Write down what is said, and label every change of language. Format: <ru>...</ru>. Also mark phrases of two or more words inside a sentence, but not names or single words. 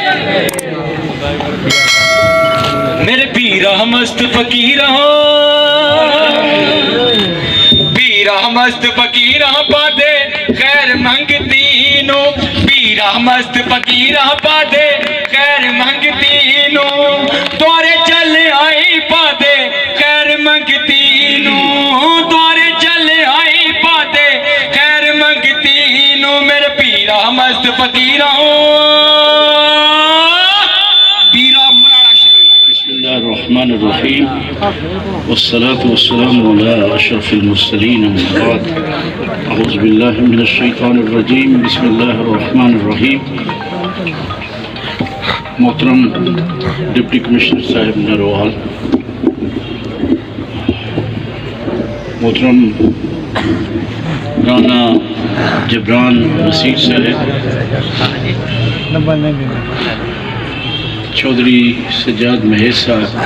<pa>میرے پیرا مست فقیرہ، پیرا مست فقیرہ پادے خیر منگتی نو، پیرا مست فقیرہ پادے خیر منگتی نو، دوارے چل آئی پادے خیر منگتی نو، دوارے چل آئی پادے خیر منگتی نو۔ میرے پیرا مست فقیرہ پیرا مرانا شریف۔</pa> <ar>بسم اللہ الرحمن الرحیم والصلاة والسلام علی اشرف المرسلین اما بعد اعوذ باللہ من الشیطان الرجیم بسم اللہ الرحمن الرحیم۔</ar> <ur>محترم</ur> <en>Deputy Commissioner</en> <ur>صاحب ظفروال، محترم رانا جبران وسیع صاحب، چودھری سجاد مہیش صاحب،</ur>